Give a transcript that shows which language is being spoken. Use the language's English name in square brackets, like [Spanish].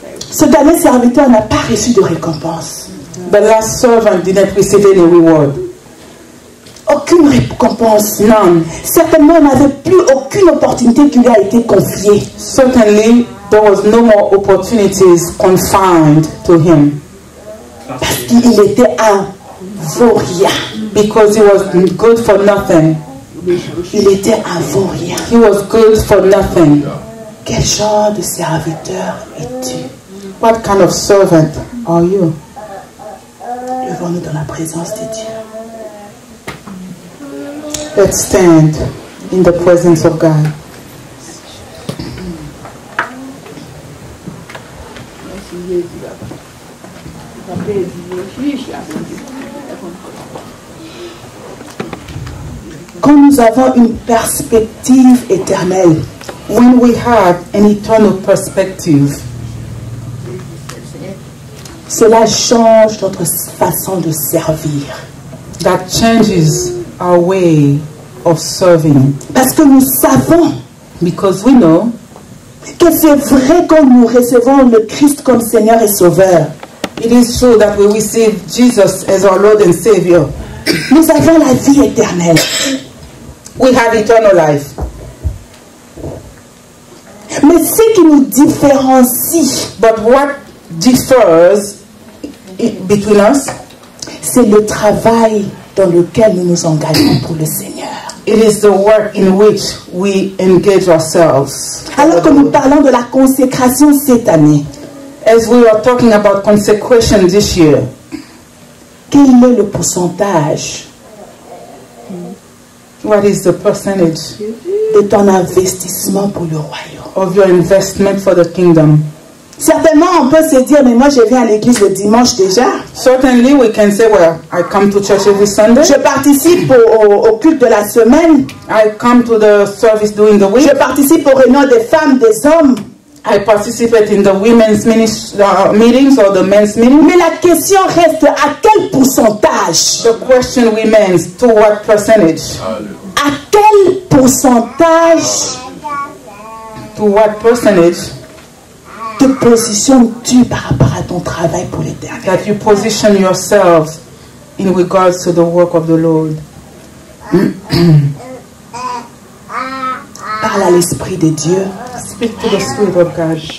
[French] Ce dernier serviteur n'a pas reçu de récompense. [English] The last servant didn't receive any reward. [French] Aucun aucune récompense. [English] None. [French] Certainement, il n'avait plus aucune opportunité qui lui a été confiée. [English] Certainly, there was no more opportunities confined to him. [French] Parce qu'il était un vaurien. [English] Because he was good for nothing. [French] Il était un vaurien. [English] He was good for nothing. [French] Quel genre de serviteur es-tu? [English] What kind of servant are you? [French] Levons-nous dans la présence de Dieu. [English] Let's stand in the presence of God. [French] Quand nous avons une perspective éternelle, [English] When we have an eternal perspective, [French] cela change notre façon de servir. [English] that changes our way of serving. [French] Parce que nous savons [English] Because we know [French] que c'est vrai quand nous recevons le Christ comme Seigneur et Sauveur. [English] it is true that we receive Jesus as our Lord and Savior. [French] Nous avons la vie éternelle. [English] We have eternal life. [French] Mais ce qui nous différencie, [English] But what differs between us, [French] c'est le travail dans lequel nous nous engageons pour le Seigneur. [English] it is the work in which we engage ourselves. [French] Alors que nous parlons de la consécration cette année, [English] As we are talking about consecration this year, [French] quel est le pourcentage [English] what is the percentage [French] de ton investissement pour le royaume? [English] of your investment for the kingdom? [French] Certainement, on peut se dire, mais moi je viens à l'église le dimanche déjà. [English] Certainly we can say, well, I come to church every Sunday. [French] Je participe au culte de la semaine. [English] I come to the service during the week. [French] Je participe aux réunions des femmes, des hommes. [English] I participate in the women's meetings or the men's meetings. [French] Mais la question reste, à quel pourcentage? [English] The question remains, to what percentage? [French] À quel pourcentage [English] To what percentage [French] te positionnes-tu par rapport à ton travail pour l'éternel? [English] that you position yourselves in regards to the work of the Lord? [French] Parle à l'Esprit de Dieu [English] Speak to the Spirit of God.